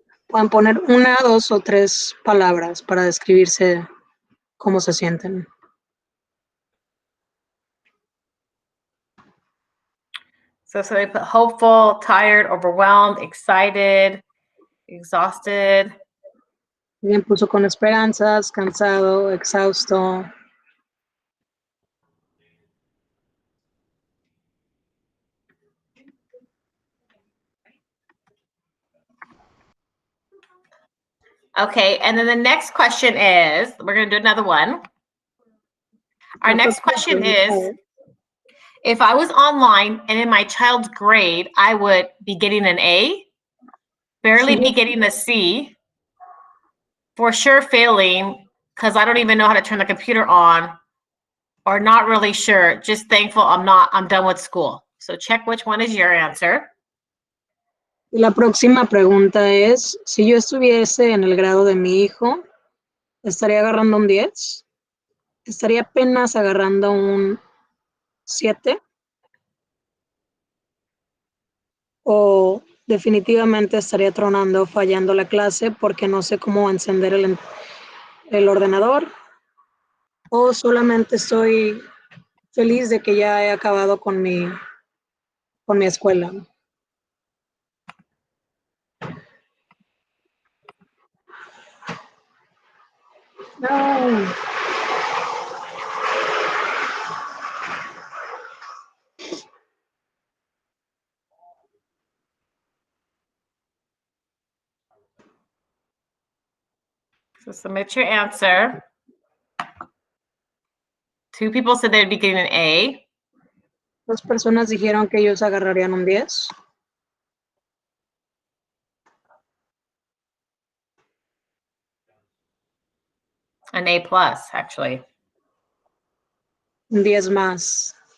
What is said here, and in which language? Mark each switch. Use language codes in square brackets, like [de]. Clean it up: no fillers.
[es] Pueden poner 1, 2 o 3 palabras para describirse cómo se sienten. [en] So somebody put hopeful, tired, overwhelmed, excited, exhausted. [es] Alguien puso con esperanzas, cansado, exhausto. [en] Okay, and then the next question is, we're going to do another one. Our next question is, if I was online and in my child's grade, I would be getting an A, barely be getting a C, for sure failing because I don't even know how to turn the computer on, or not really sure, just thankful I'm done with school. So check which one is your answer. [es] La próxima pregunta es, si yo estuviese en el grado de mi hijo, ¿estaría agarrando un 10? ¿Estaría apenas agarrando un 7? ¿O definitivamente estaría tronando, fallando la clase porque no sé cómo encender el ordenador? ¿O solamente estoy feliz de que ya he acabado con mi escuela? No. [en] So submit your answer. 2 people said they'd be getting an A. [es] 2 personas dijeron que ellos agarrarían un 10. [en] An A plus, actually. [es] Un 10 más.